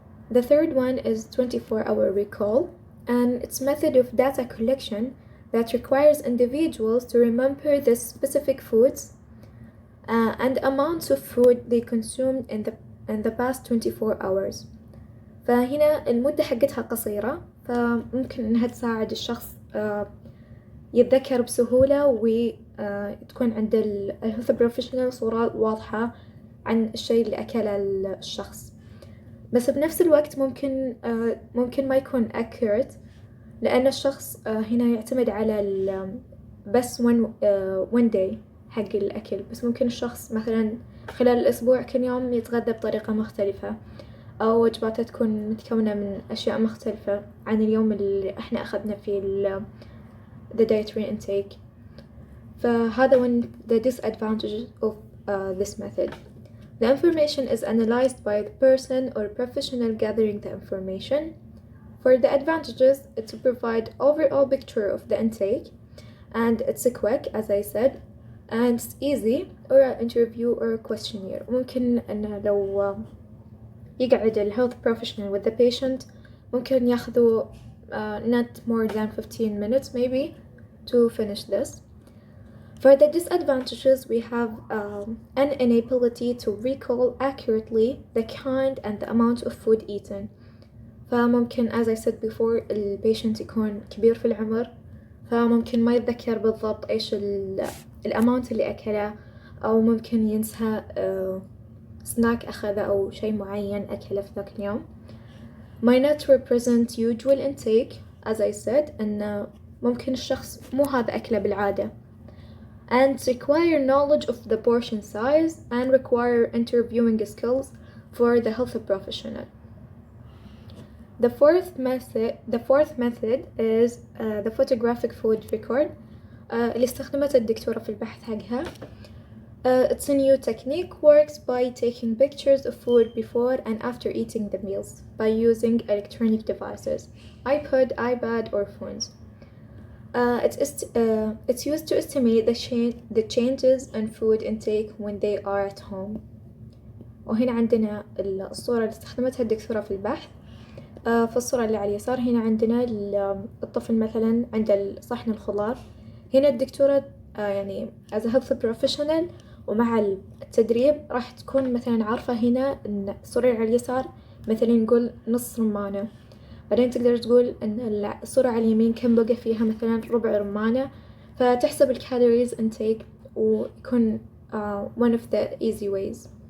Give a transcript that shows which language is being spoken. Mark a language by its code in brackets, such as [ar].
[en] The third one is 24-hour recall, and it's method of data collection that requires individuals to remember the specific foods and amounts of food they consumed in the past 24 hours. [ar] فهنا المدة حقتها قصيرة، فممكن إنها تساعد الشخص يتذكر بسهولة وتكون عند الهيلث بروفيشنال صورة واضحة عن الشيء اللي أكله الشخص. بس بنفس الوقت ممكن ما يكون accurate، لأن الشخص هنا يعتمد على بس one day حق الأكل، بس ممكن الشخص مثلا خلال الأسبوع كل يوم يتغذى بطريقة مختلفة أو وجباته تكون متكونة من أشياء مختلفة عن اليوم اللي إحنا أخذنا فيه the dietary intake. فهذا [en] one the disadvantages of this method. The information is analyzed by the person or professional gathering the information. For the advantages, it's to provide overall picture of the intake, and it's quick, as I said, and it's easy, or an interview or a questionnaire. [ar] ممكن أن لو يقعد ال [en] health professional with the patient [ar] ممكن ياخذوا [en] not more than 15 minutes maybe to finish this. For the disadvantages, we have an inability to recall accurately the kind and the amount of food eaten. [ar] فممكن [en] as I said before [ar] ال patient يكون كبير في العمر، فممكن ما يتذكر بالضبط إيش الأماونت اللي أكله، أو ممكن ينسى سناك أخذه أو شيء معين أكله في ذاك اليوم. [en] Might not represent usual intake, as I said، [ar] إن ممكن الشخص مو هذا أكله بالعادة. [en] And require knowledge of the portion size and require interviewing skills for the health professional. The fourth method is the photographic food record [ar] اللي استخدمتها الدكتورة في البحث حقها. [en] It's a new technique, works by taking pictures of food before and after eating the meals by using electronic devices, iPad, or phones. It's used to estimate the changes in food intake when they are at home. [ar] وهنا عندنا الصورة اللي استخدمتها الدكتورة في البحث. في الصورة اللي على اليسار هنا عندنا الطفل مثلا عند صحن الخضار. هنا الدكتورة يعني [en] as a health professional [ar] ومع التدريب راح تكون مثلا عارفة هنا إن الصورة على اليسار مثلا نقول نص رمانة، بعدين تقدر تقول إن الصورة على اليمين كم بقى فيها مثلا ربع رمانة، فتحسب الكالوريز intake ويكون [en] one of the easy ways.